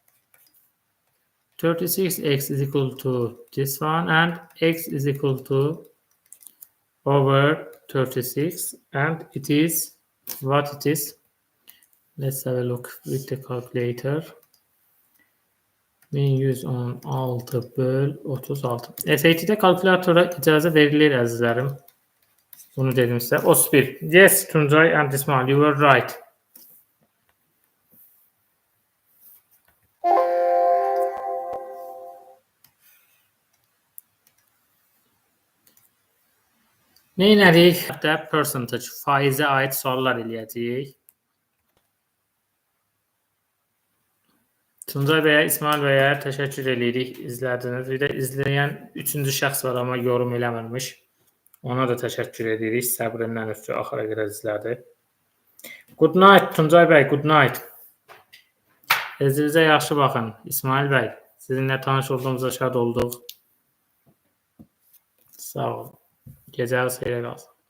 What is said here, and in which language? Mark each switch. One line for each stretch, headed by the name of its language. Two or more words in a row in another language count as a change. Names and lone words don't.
English: 36x is equal to this one, and x is equal to over 36, and it is what it is. Let's have a look with the calculator.
Azerbaijani: 1106 böl 36. SAT'de kalkülatora icazə verilir əzizlərim. Bunu dedim sizə. 31.
English: Yes, Tuncay and İsmail, you were right.
Azerbaijani: Neynədik? Hətta percentage, faizə aid suallar eləyəcəyik. Tuncay bəyə, İsmail bəyə təşəkkür edirik, izlədiniz. Bir də izləyən 3-cü şəxs var, amma yorum eləmirmiş. Ona da təşəkkür edirik. Səbrindən ötürü axıra qədər izlədi.
English: Good night Tuncay bəy, good night.
Azerbaijani: Özünüzə yaxşı baxın. İsmail bəy, sizinlə tanış olduğumuza şad olduq. Sağ olun. Gecəniz xeyrə qalsın.